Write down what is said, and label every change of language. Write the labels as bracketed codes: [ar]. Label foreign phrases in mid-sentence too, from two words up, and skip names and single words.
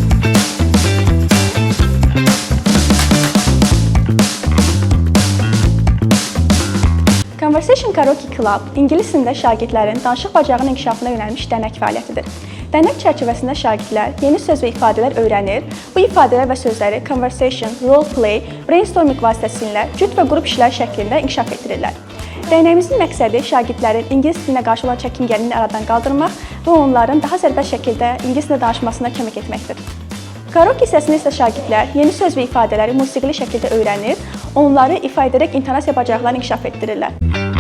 [az] Conversation Karaoke Club ingilis dilində şagirdlərin danışıq bacarığının inkişafına yönəlmiş dərnək fəaliyyətidir. Dərnək çərçivəsində şagirdlər yeni söz və ifadələr öyrənir, bu ifadələr və sözləri [en] conversation, role play, brainstorming [az] vasitəsilə cüt və qrup işlər şəklində inkişaf etdirirlər. Dərnəyimizin məqsədi şagirdlərin ingilis dilinə qarşı olan çəkingənliyini aradan qaldırmaq və onların daha sərbəst şəkildə ingilis dilində danışmasına kömək etməkdir. Karaoke hissəsində isə şagirdlər yeni söz və ifadələri musiqili şəkildə öyrənir, onları ifa edərək intonasiya bacarıqlarını inkişaf etdirirlər.